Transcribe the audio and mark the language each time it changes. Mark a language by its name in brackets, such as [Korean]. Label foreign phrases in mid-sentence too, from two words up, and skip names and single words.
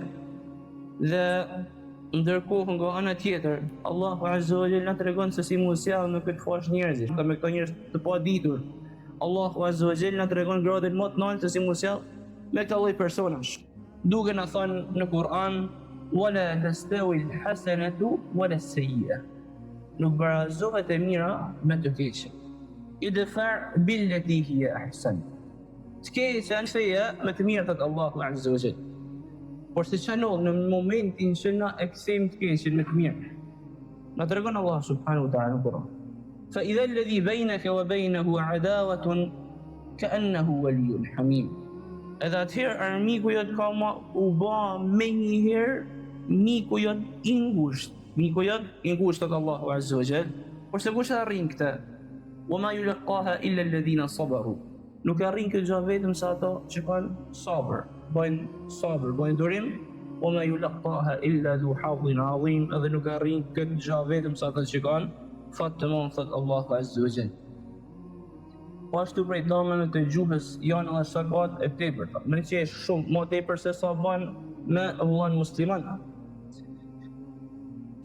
[Albanian] Dhe ndërkohë nga ana tjetër, Allahu [Arabic] عز وجل [Albanian] na tregon se si mund sjell në këtë fash njerëzish, me këto njerëz të paditur. Allahu [Arabic] عز وجل [Albanian] na tregon gradën më të lartë se si mund sjell me këto lloj personash. Duke na thënë në Kur'an: [Arabic] ولا تستوي الحسنة ولا السيئة. [Albanian] Nuk barazohet e mira me të keqen. [Arabic] ادفع بالتي هي أحسن. [Albanian] Të keqen feja me të mirë thot Allahu [Arabic] عز وجل. [Albanian] Por se çanol në momentin që na e kthejmë të keqen me të mirë, na tregon Allah [Arabic] سبحانه وتعالى [Albanian] në Kur'an: [Arabic] فإذا الذي بينك وبينه عداوة كأنه ولي حميم. [Albanian] Edhe atëherë armiku jot ka u bë me njëherë miku jot I ngushtë. Miku jot I ngushtë thot Allahu [Arabic] عز وجل. [Albanian] Por se kush arrin këtë? [Arabic] وما يلقاها إلا الذين صبروا. [Albanian] Nuk arrin këtë gjë vetëm sa ato që kanë sabër, bojnë durim. [Arabic] وما يلقاها إلا ذو حظ عظيم. [Albanian] Edhe nuk arrin këtë gjë vetëm sa ato që kanë fat të madh thot Allahu [Arabic] عز وجل. [Albanian] Po ashtu prej domave të gjuhës janë edhe sakat e tepërta. Me që është shumë më tepër se sa bën me vllajën musliman.